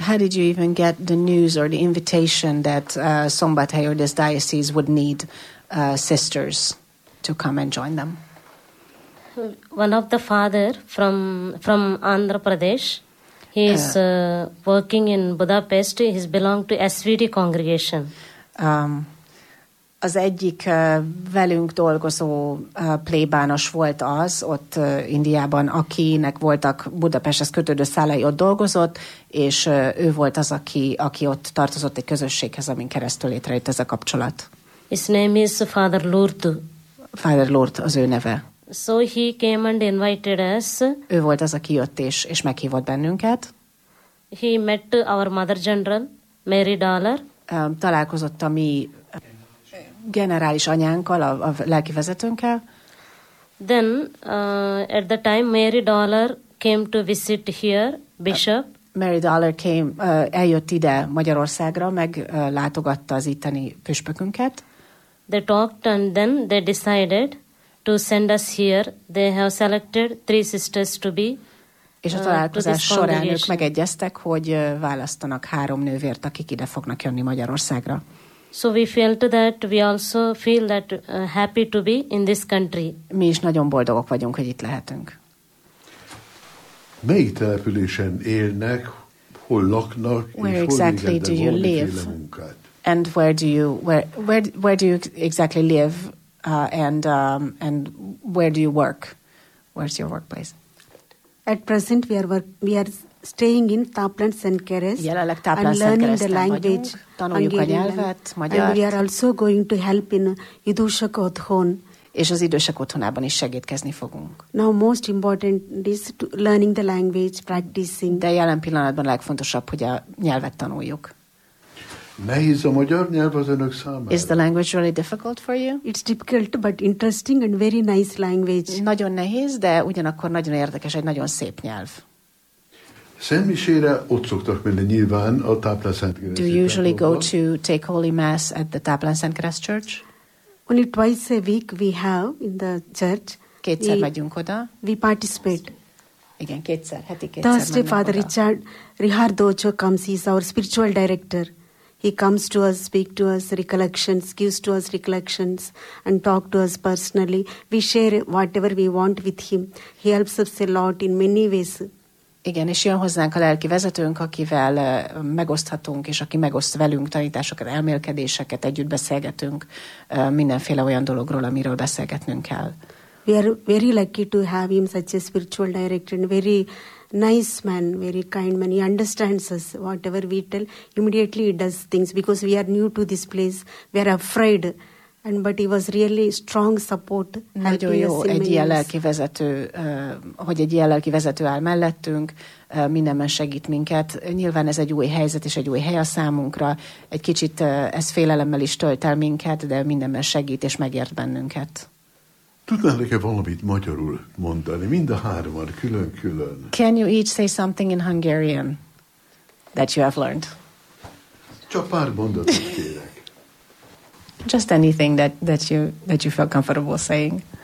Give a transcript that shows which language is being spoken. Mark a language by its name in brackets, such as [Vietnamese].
[English] How did you even get the news or the invitation that Szombathely or this diocese would need sisters to come and join them? One of the father from Andhra Pradesh, he is working in Budapest, he belong to SVD congregation. [Hungarian] Az egyik velünk dolgozó plébános volt az ott Indiában, akinek voltak Budapesthez kötődő szálai, ott dolgozott, és ő volt az, aki ott tartozott egy közösséghez, amin keresztül létrejött ez a kapcsolat. [English] His name is Father Lourdes. [Hungarian] Father Lourdes az ő neve. [English] So he came and invited us. [Hungarian] Ő volt az, aki jött és meghívott bennünket. [English] He met our Mother General, Mary Dollar. [Hungarian] Találkozott a mi generális anyánkkal, a lelki vezetőnkkel. [English] Then at the time Mary Dollar came to visit here, Bishop. [Hungarian] Mary Dollar came, eljött ide Magyarországra, meglátogatta az itteni püspökünket. [English] They talked and then they decided to send us here. They have selected three sisters to be. [Hungarian] És a találkozás során ők megegyeztek, hogy választanak három nővért, akik ide fognak jönni Magyarországra. [English] So we felt that we also feel that happy to be in this country. [Hungarian] Mi is nagyon boldogok vagyunk, hogy itt lehetünk. Melyik településen élnek, hol laknak, [English] where exactly do you live? And where do you work? Where's your workplace? At present, we are staying in Taplán Szentkeres. [Hungarian] Jelenleg Taplán Szentkeresben vagyunk. Tanuljuk a nyelvet, magyar. [English] And we are also going to help in [Hungarian] idősek otthon. És az idősek otthonában is segítkezni fogunk. [English] Now most important is to learning the language, practicing. [Hungarian] De jelen pillanatban a legfontosabb, hogy a nyelvet tanuljuk. Nehéz a magyar nyelv az önök számára? [English] Is the language really difficult for you? It's difficult, but interesting and very nice language. [Hungarian] Nagyon nehéz, de ugyanakkor nagyon érdekes, egy nagyon szép nyelv. Szentmisére ott szoktak menni nyilván a Táplán Szentkereszt. [English] Do you usually go to take holy mass at the Táplán Szentkereszt church? Only twice a week we have in the church. [Hungarian] Kétszer megyünk oda. [English] We participate. [Hungarian] Igen, kétszer, heti kétszer. [English] Thursday Father Richard Rihardocho comes, he's our spiritual director. He comes to us, speak to us, recollections, gives to us recollections, and talk to us personally. We share whatever we want with him. He helps us a lot in many ways. [Hungarian] Igen, és jön hozzánk a lelki vezetőnk, akivel megoszthatunk, és aki megoszt velünk tanításokat, elmélkedéseket, együtt beszélgetünk mindenféle olyan dologról, amiről beszélgetnünk kell. [English] We are very lucky to have him such a spiritual director and very nice man, very kind man. He understands us, whatever we tell, immediately he does things because we are new to this place, we are afraid. And but he was really strong support. [Hungarian] Nagyon jó egy ilyen lelki vezető, hogy egy ilyen lelki vezető áll mellettünk, mindenben segít minket. Nyilván ez egy új helyzet és egy új hely a számunkra. Egy kicsit ez félelemmel is tölt el minket, de mindenben segít és megért bennünket. Tudnál-e valamit magyarul mondani, mind a hárman, külön-külön? [English] Can you each say something in Hungarian that you have learned? [Hungarian] Csak pár mondatot kérek. [English] Just anything that you feel comfortable saying.